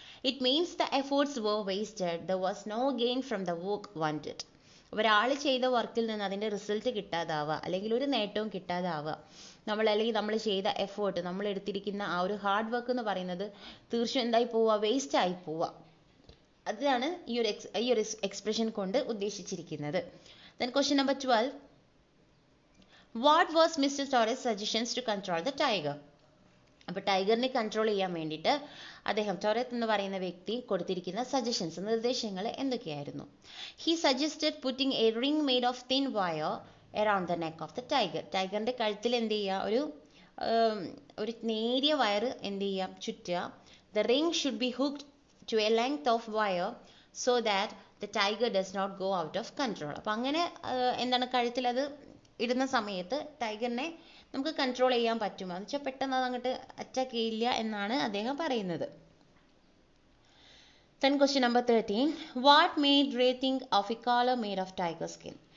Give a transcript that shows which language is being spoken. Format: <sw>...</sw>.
<en>It means the efforts were wasted. There was no gain from the work wanted.</en> <ml>ഒരാൾ ചെയ്ത വർക്കിൽ നിന്ന് അതിൻ്റെ റിസൾട്ട് കിട്ടാതാവുക, അല്ലെങ്കിൽ ഒരു നേട്ടവും കിട്ടാതാവുക, നമ്മൾ ചെയ്ത എഫേർട്ട്, നമ്മൾ എടുത്തിരിക്കുന്ന ആ ഒരു ഹാർഡ് വർക്ക് എന്ന് പറയുന്നത് തീർച്ചയായും എന്തായി പോവുക, വേസ്റ്റ് ആയി പോവുക. അതാണ് ഈ ഒരു എക്സ്പ്രഷൻ കൊണ്ട് ഉദ്ദേശിച്ചിരിക്കുന്നത്.</ml> <en>Then question number 12. What was Mr. Torres' suggestions to control the tiger?</en> <ml>അപ്പോൾ ടൈഗറിനെ കൺട്രോൾ ചെയ്യാൻ വേണ്ടിയിട്ട് ടൊറത്ത് എന്ന് പറയുന്ന വ്യക്തി കൊടുത്തിരിക്കുന്ന സജഷൻസ്, നിർദ്ദേശങ്ങൾ എന്തൊക്കെയായിരുന്നു?</ml> <en>He suggested putting a ring made of thin wire around the neck of the tiger.</en> <ml>ടൈഗറിന്റെ കഴുത്തിൽ എന്ത് ചെയ്യുക, ഒരു നേരിയ വയർ എന്ത് ചെയ്യാം, ചുറ്റുക.</ml> <en>The ring should be hooked to a length of wire so that the tiger does not go out of control.</en> <ml>അപ്പോൾ അങ്ങനെ എന്താണ്, കഴുത്തിൽ അത് ഇടുന്ന സമയത്ത് ടൈഗറിനെ നമുക്ക് കൺട്രോൾ ചെയ്യാൻ പറ്റും. എന്ന് വെച്ചാൽ പെട്ടെന്ന് അത് അങ്ങോട്ട് അറ്റാക്ക് ചെയ്യില്ല എന്നാണ് അദ്ദേഹം പറയുന്നത്.</ml> <en>Then question number 13. What made Ray think of a collar made of tiger skin?</en>